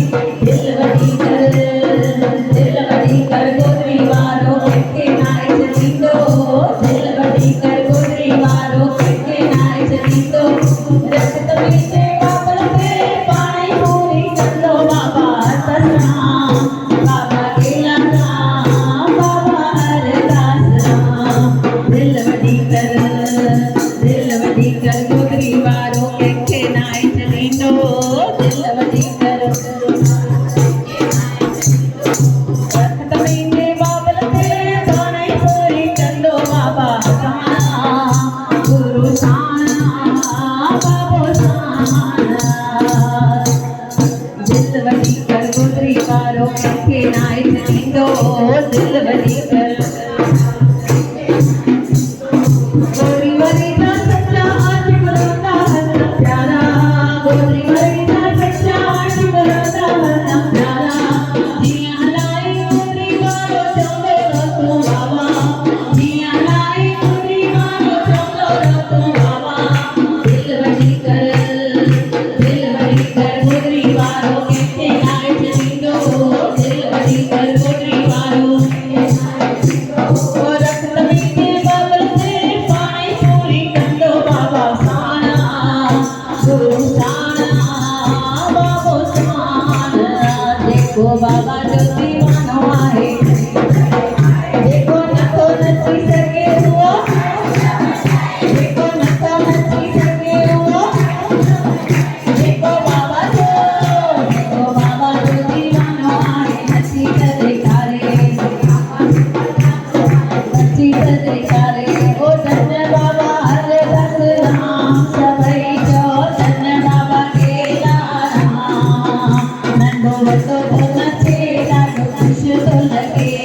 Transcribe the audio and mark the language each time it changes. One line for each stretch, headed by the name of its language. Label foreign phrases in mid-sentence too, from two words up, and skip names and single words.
Sindhi: दिल वठी कर गोदरी वारो कंहिंखे नाहे छॾींदो, दिल वठी कर गोदरी वारो कंहिंखे नाहे छॾींदो। रखत मिठे बाबल में पाणी पूरी कंदो बाबा हरदास राम, बाबा गेला राम बाबा हरदास राम। दिल वठी कर गोदरी वारो कंहिंखे नाहे छॾींदो, दिल वठी कर रखत मिठे बाबल में पाणी पूरी कंदो बाबा साना, गुरु साना बाबो साना। दिल वठी कर गोदरी वारो कंहिंखे नाहे छॾींदो, दिल वठी कर
Punjabi: ਗੋਦਰੀ ਵਾਰੀ ਦਾ ਸੱਚਾ ਆਸ਼ਿਕ ਰੋਤਾ ਹਰਦਮ ਪਿਆਰਾ, ਗੋਦਰੀ ਵਾਰੀ ਦਾ ਸੱਚਾ ਆਸ਼ਿਕ ਰੋਤਾ ਹਰਦਮ ਪਿਆਰਾ।
Sindhi: जियां हलाई गोदरी वारो चवंदो रहो तूं बाबा, जियां हलाई गोदरी वारो चवंदो रहो तूं बाबा। दिल वठी कर गोदरी वारो कंहिंखे नाहे छॾींदो, दिल वठी कर गोदरी वारो ओ रखत मिठे बाबल में पाणी पूरी कंदो बाबा साना, गुरु साना बाबो साना। जेको बाबा जो दीवानो आहे, जेको नथो नची सघे उहो, जेको नथो नची सघे उहो, जेको बाबा जो दीवानो आहे नची त ॾेखारे, नची त ॾेखारे। ओ धन बाबा हरदास राम, सभई चओ धन बाबा गेला राम। नंढो वॾो थो नचे ॾाढो ख़ुशि थो लॻे,